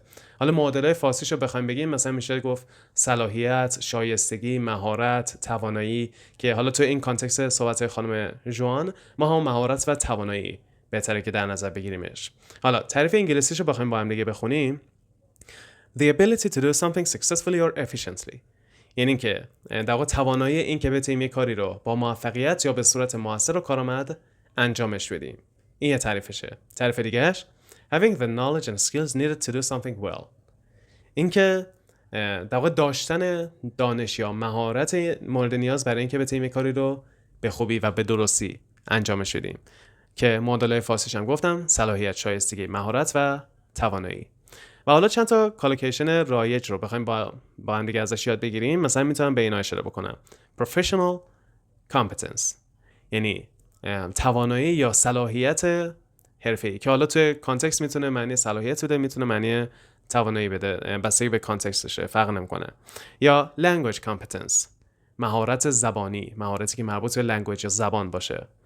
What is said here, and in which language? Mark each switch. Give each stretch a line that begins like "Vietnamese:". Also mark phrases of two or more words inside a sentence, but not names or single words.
Persian: حالا معادله فارسیشو بخوایم بگیم، مثلا میشه گفت صلاحیت، شایستگی، مهارت، توانایی، که حالا تو این کانتکست صحبت خانم جوان ما هم مهارت و توانایی بهتره که در نظر بگیریمش. حالا تعریف انگلیسیشو بخوایم با هم دیگه بخونیم،
English: the ability to do something successfully or efficiently،
Persian: یعنی که در واقع توانایی این که بتونیم یک کاری رو با موفقیت یا به صورت موثر و کارآمد انجامش بدیم. این یه تعریفشه. تعریف دیگهش
English: having the knowledge and skills needed to do something well،
Persian: این که در واقع داشتن دانش یا مهارت مورد نیاز برای اینکه بتونیم یک کاری رو به خوبی و به درستی انجامش بدیم، که معادله فارسیش هم گفتم صلاحیت، شایستگی، مهارت و توانایی. و حالا چند تا کالوکیشن رایج رو بخوایم با هم دیگه ازش یاد بگیریم. مثلا میتونم به اینا اشاره بکنم:
English: professional competence،
Persian: یعنی توانایی یا صلاحیت حرفه‌ای، که حالا توی کانتکست میتونه معنی صلاحیت بده، میتونه معنی توانایی بده، بستگی به کانتکستشه، فرق نمیکنه. یا
English: language competence،
Persian: مهارت زبانی، مهارتی که مربوط به لنگویج یا زبان باشه.